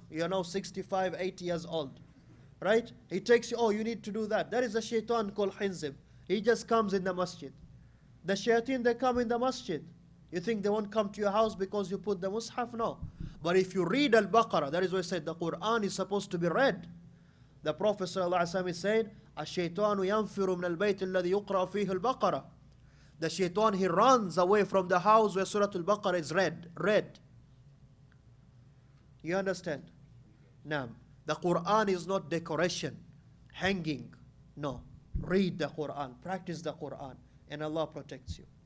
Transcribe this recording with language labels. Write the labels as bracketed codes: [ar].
[en] You are now 65, 80 years old. Right? He takes you, oh, you need to do that. That is a shaitan called Hinzib. He just comes in the masjid. The shayateen, they come in the masjid. You think they won't come to your house because you put the mushaf? No. But if you read Al-Baqarah, that is why I said the Quran is supposed to be read. The Prophet ﷺ said, [ar] الشيطان ينفر من البيت الذي يقرأ فيه البقرة. [en] The shaitan, he runs away from the house where Surah Al-Baqarah is read. You understand? Now, the Quran is not decoration, hanging. No. Read the Quran, practice the Quran, and Allah protects you.